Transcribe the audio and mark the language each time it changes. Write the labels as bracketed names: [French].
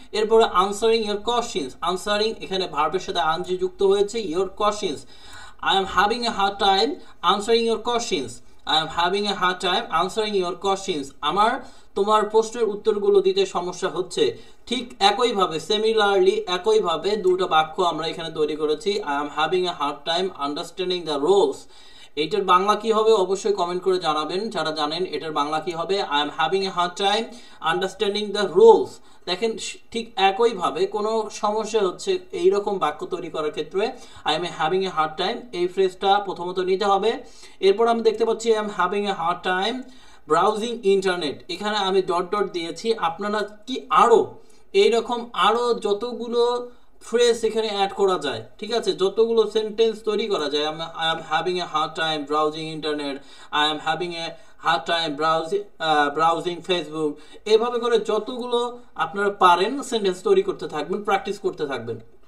[Bangla] এরপরে answering your questions, answering এখানে ভার্বের সাথে আনজি যুক্ত হয়েছে, your questions, [English] I am having a hard time answering your questions, I am having a hard time answering your questions, [Bangla] আমার তোমার প্রশ্নের উত্তরগুলো দিতে সমস্যা হচ্ছে। ঠিক একইভাবে সিমিলারলি একইভাবে দুটো বাক্য আমরা এখানে তৈরি করেছি, [English] I am having a hard time understanding the rules। [Bangla] এইটার বাংলা কি হবে অবশ্যই কমেন্ট করে জানাবেন যারা জানেন এটার বাংলা কি হবে। [English] I am having a hard time understanding the rules। [Bangla] দেখেন ঠিক একইভাবে কোনো সমস্যা হচ্ছে এইরকম বাক্য তৈরি করার ক্ষেত্রে [English] I am having a hard time [Bangla] এই ফ্রেজটা প্রথমত নিতে হবে। এরপর আমি দেখতে পাচ্ছি [English] I am having a hard time browsing internet, [Bangla] এখানে আমি ডট ডট দিয়েছি। আপনারা কি আরও এইরকম আরও যতগুলো ফ্রেজ এখানে অ্যাড করা যায়, ঠিক আছে, যতগুলো সেন্টেন্স তৈরি করা যায়, [English] I am having a hard time browsing internet, I am having a hard time browsing Facebook, [Bangla] এভাবে করে যতগুলো আপনারা পারেন সেন্টেন্স তৈরি করতে থাকবেন, প্র্যাকটিস করতে থাকবেন।